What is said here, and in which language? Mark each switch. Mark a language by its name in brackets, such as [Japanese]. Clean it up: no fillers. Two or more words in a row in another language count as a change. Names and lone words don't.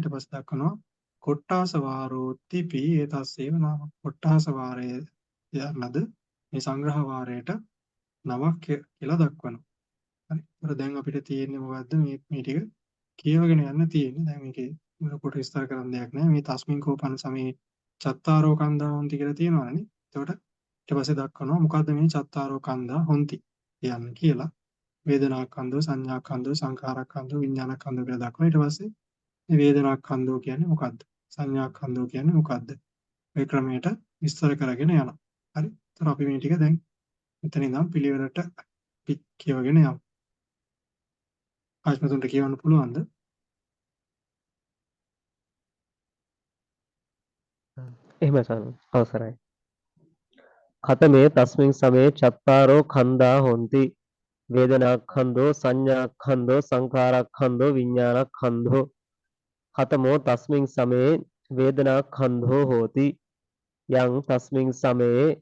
[Sinhala] ඊට පස්සේ දක්වනවා [Pali] කොට්ටාස වාරෝ තිපි ඒතස්සේව නාම. [Sinhala] කොට්ටාස වාරය යනද මේ සංග්‍රහ වාරයට නමක් කියලා දක්වනවා. හරි. ඒතර දැන් අපිට තියෙන්නේ මොකද්ද මේ ටික කියවගෙන යන්න තියෙන්නේ. දැන් මේකේ මොනකොට විස්තර කරන්න දෙයක් නැහැ. [Pali] මේ තස්මින් කෝපන සමේ චත්තාරෝ කන්දා හොಂತಿ [Sinhala] කියලා තියෙනවනේ. එතකොට ඊට පස්සේ දක්වනවා මොකද්ද මේ [Pali] චත්තාරෝ කන්දා හොಂತಿ [Sinhala] කියන්නේ කියලා. [Pali] වේදනාකන්දෝ සංඥාකන්දෝ සංඛාරකන්දෝ විඥානකන්දෝ [Sinhala] කියලා දක්වනවා. ඊට පස්සේ මේ වේදනාකන්දෝ කියන්නේ මොකද්ද? සංඥාකන්දෝ කියන්නේ මොකද්ද? මේ ක්‍රමයට විස්තර කරගෙන යනවා. හරි. ඒතර අපි මේ ටික දැන් මෙතන ඉඳන් පිළිවෙලට කියවගෙන යමු. ආශ්මතුන්ට කියවන්න පුළුවන්ද? එහෙම අවසරයි. [Pali] කතමේ තස්මින් සමේ චත්තාරෝ කන්දා හොಂತಿ වේදනාඛන්தோ සංඥාඛන්தோ සංඛාරඛන්தோ විඥානඛන්தோ කතමෝ තස්මින් සමේ වේදනාඛන්தோ හෝති යං තස්මින් සමේ